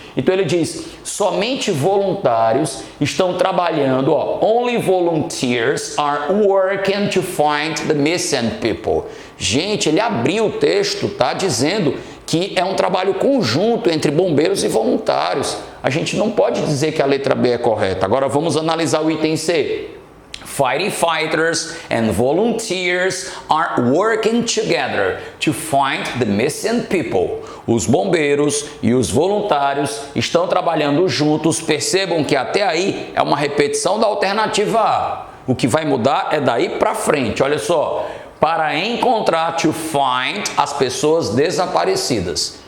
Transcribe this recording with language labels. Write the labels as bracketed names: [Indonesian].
[Portuguese] Então ele diz, somente voluntários estão trabalhando, [English] only volunteers are working to find the missing people. [Portuguese] Gente, ele abriu o texto, tá, dizendo que é um trabalho conjunto entre bombeiros e voluntários. A gente não pode dizer que a letra B é correta. Agora vamos analisar o item C. [English] Firefighters and volunteers are working together to find the missing people. [Portuguese] Os bombeiros e os voluntários estão trabalhando juntos. Percebam que até aí é uma repetição da alternativa A. O que vai mudar é daí para frente. Olha só, para encontrar, [English] to find, [Portuguese] as pessoas desaparecidas.